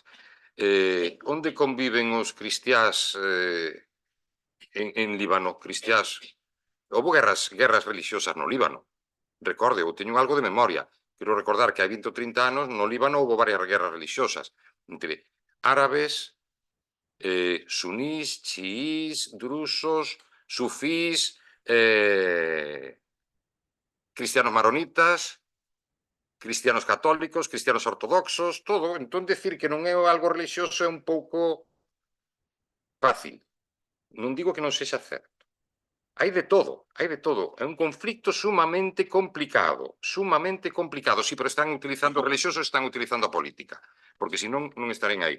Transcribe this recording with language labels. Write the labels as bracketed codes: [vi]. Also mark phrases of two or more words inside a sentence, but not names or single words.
[gl] Onde conviven os cristiáns en Líbano? Cristiáns. Houve guerras religiosas no Líbano. Recorde, eu teño algo de memoria. Quero recordar que hai 20 ou 30 anos no Líbano houve varias guerras religiosas entre árabes, sunís, chiís, drusos, sufís, cristianos maronitas, cristianos católicos, cristianos ortodoxos, todo. Entón, decir que non é algo religioso é un pouco fácil. Non digo que non sexa certo. Hai de todo, hai de todo. É un conflicto sumamente complicado, sí, pero están utilizando o religioso, están utilizando a política, porque senón non estarían aí.